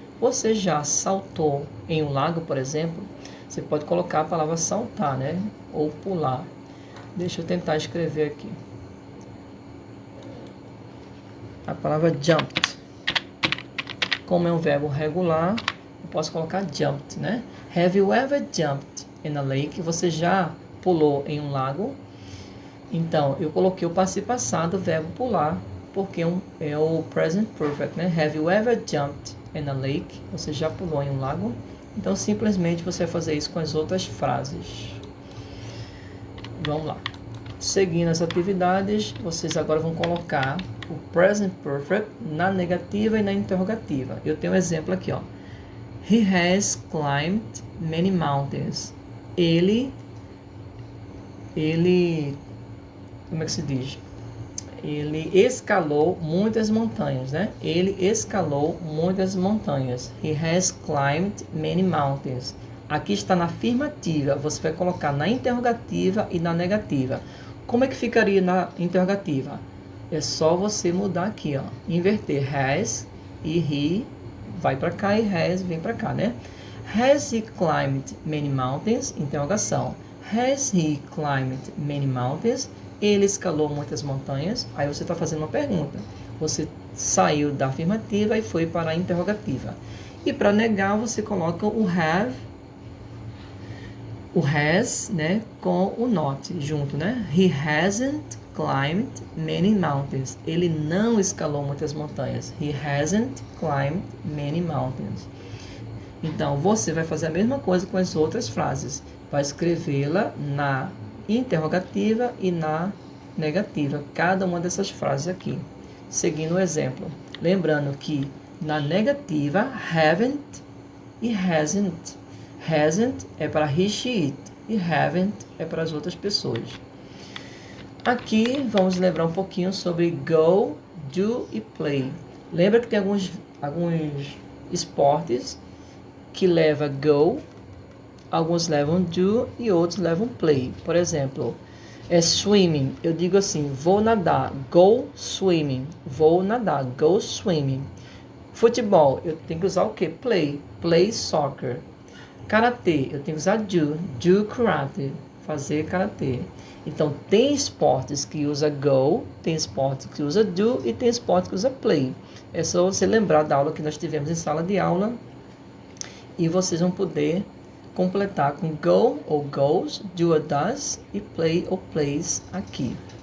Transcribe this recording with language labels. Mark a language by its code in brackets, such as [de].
[pt] Você já saltou em um lago, por exemplo? Você pode colocar a palavra saltar, né? Ou pular. Deixa eu tentar escrever aqui. A palavra jumped. Como é um verbo regular, eu posso colocar jumped, né? [en] Have you ever jumped in a lake? [pt] Você já pulou em um lago? Então, eu coloquei o passivo passado, o verbo pular, porque é o present perfect, né? [en] Have you ever jumped in a lake? [pt] Você já pulou em um lago? Então, simplesmente você vai fazer isso com as outras frases. Vamos lá. Seguindo as atividades, vocês agora vão colocar o present perfect na negativa e na interrogativa. Eu tenho um exemplo aqui, ó. [en] He has climbed many mountains. [pt] Ele, como é que se diz? Ele escalou muitas montanhas, né? Ele escalou muitas montanhas. [en] He has climbed many mountains. [pt] Aqui está na afirmativa, você vai colocar na interrogativa e na negativa. Como é que ficaria na interrogativa? É só você mudar aqui, ó, inverter has e he vai para cá e has vem para cá, né? [en] Has he climbed many mountains? Interrogação. Has he climbed many mountains? [pt] Ele escalou muitas montanhas. Aí você está fazendo uma pergunta. Você saiu da afirmativa e foi para a interrogativa. E para negar, você coloca o have, o has, né, com o not junto, né? [en] He hasn't climbed many mountains. [pt] Ele não escalou muitas montanhas. [en] He hasn't climbed many mountains. [pt] Então, você vai fazer a mesma coisa com as outras frases. Vai escrevê-la na interrogativa e na negativa. Cada uma dessas frases aqui. Seguindo o exemplo. Lembrando que na negativa, haven't e hasn't. Hasn't é para he, she, it. E haven't é para as outras pessoas. Aqui, vamos lembrar um pouquinho sobre go, do e play. Lembra que tem alguns esportes que leva go, alguns levam do e outros levam play. Por exemplo, swimming, eu digo assim, vou nadar, go swimming, vou nadar, go swimming. Futebol, eu tenho que usar o que? Play soccer. Karatê, eu tenho que usar do karate, fazer karatê. Então, tem esportes que usa go, tem esportes que usa do e tem esportes que usa play. É só você lembrar da aula que nós tivemos em sala de aula e vocês vão poder completar com go ou goes, do ou does e play ou plays aqui.